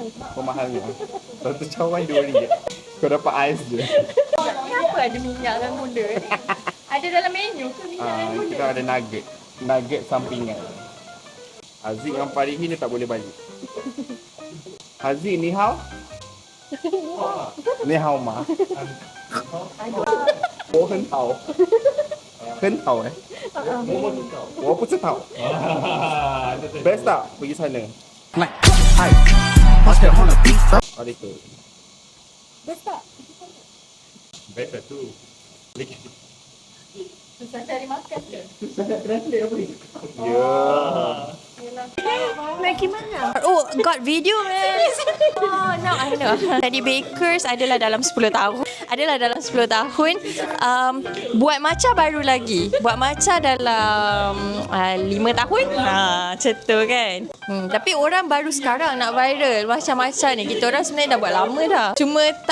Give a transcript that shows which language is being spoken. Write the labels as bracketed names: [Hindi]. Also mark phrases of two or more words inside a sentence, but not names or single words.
[Malay] Pemahalnya. Satu cawan RM2. Kau dapat ais je. Kenapa ada minyak dan gula ni? Ada dalam menu ke minyak dan gula? Kita ada nugget. Nugget sampingan. Haziq dengan Farihin dia tak boleh balik. [Chinese] Haziq 你好？你好吗. Oh, 很好。很好eh. 我不知道。 [Malay] Best tak pergi sana? [English] Like, hey, bust that on the beat. [Malay] Ada tu. Best tak? Best tu. Susah cari makan ke? Ya. Nak pergi mana? [English] Oh, got video man. Oh, now I know. [Malay] Tadi bakers adalah dalam 10 tahun. Buat matcha baru lagi. Buat matcha dalam 5 tahun. Macam tu kan. Tapi orang baru sekarang nak viral macam-macam ni. Kita orang sebenarnya dah buat lama dah.